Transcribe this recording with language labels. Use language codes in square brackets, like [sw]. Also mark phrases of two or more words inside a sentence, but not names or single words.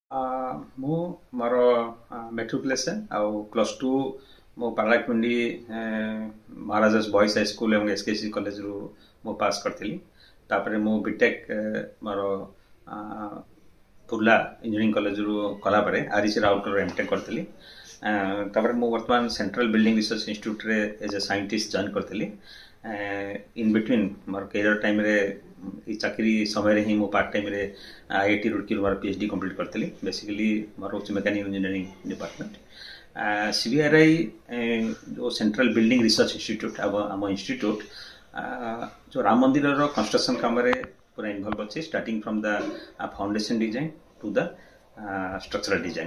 [or] आ, ମୁଁ ମୋର ମେଟ୍ରିକୁଲେସନ୍ ଆଉ +2 ମୁଁ ପାରଳାଖେମୁଣ୍ଡି ମହାରାଜାସ୍ ବଏଜ୍ ହାଇସ୍କୁଲ୍ ଏବଂ ଏସ୍କେସି କଲେଜରୁ ମୁଁ ପାସ୍ କରିଥିଲି। ତାପରେ ମୁଁ ବିଟେକ୍ ମୋର ଆ, ପୁର୍ଲା ଇଞ୍ଜିନିୟରିଂ କଲେଜରୁ କଲାପରେ ଆରିସି ରାଉରକେଲାରୁ ଏମ୍ଟେକ୍ କରିଥିଲି। ତାପରେ ମୁଁ ବର୍ତ୍ତମାନ ସେଣ୍ଟ୍ରାଲ ବିଲ୍ଡିଂ ରିସର୍ଚ୍ଚ ଇନଷ୍ଟିଚ୍ୟୁଟ୍ରେ [en] as a scientist [or] ଜଏନ୍ କରିଥିଲି। [en] in between [or] ମୋର [en] career time [or] ରେ ଚାକିରି ସମୟ ହି ମୋ [en] part time [or] ରେ ଆଇଆଇଟି ରୁଡ଼କୀ ମୋର [en] PhD complete [or] କରିଥିଲି। [en] basically [or] ମୋର ହେଉଛି [en] mechanical engineering department. [or] ସିବିଆରଆଇ ଯୋ ସେଣ୍ଟ୍ରାଲ ବିଲ୍ଡିଂ ରିସର୍ଚ୍ଚ ଇନଷ୍ଟିଚ୍ୟୁଟ ଆମ ଇନଷ୍ଟିଚ୍ୟୁଟ ଯୋ ରାମ ମନ୍ଦିର ର କନଷ୍ଟ୍ରକସନ କାମ ରେ ପୁରା ଇନଭଲଭ ଅଛି, [en] starting from the foundation design to the structural design.